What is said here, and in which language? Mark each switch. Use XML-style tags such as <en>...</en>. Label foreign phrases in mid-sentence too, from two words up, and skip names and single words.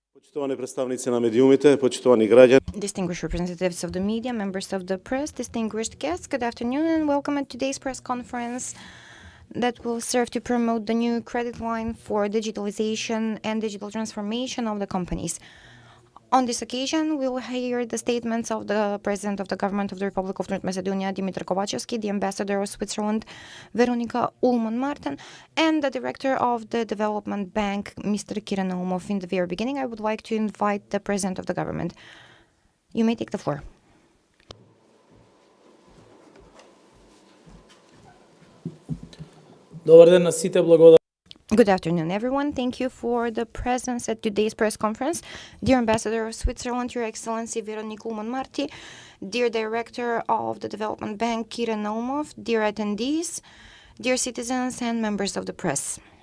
<mk>Почитувани представници на медиумите, почитувани граѓани.</mk> <en>Distinguished representatives of the media, members of the press, distinguished guests, good afternoon and welcome at today's press conference that will serve to promote the new credit line for digitalization and digital transformation of the companies. On this occasion, we will hear the statements of the President of the Government of the Republic of North Macedonia, Kovacevski, the Ambassador of Switzerland, Veronika Ullmann-Martin, and the Director of the Development Bank, Mr. Kira Naumov. In the very beginning, I would like to invite the President of the Government. You may take the floor.</en> <mk>Добар ден на сите, благодарам.</mk> <en>Good afternoon, everyone. Thank you for the presence at today's press conference. Dear Ambassador of Switzerland, Your Excellency Veronika Ullmann-Martin, dear Director of the Development Bank, Kira Naumov, dear attendees, dear citizens and members of the press.</en>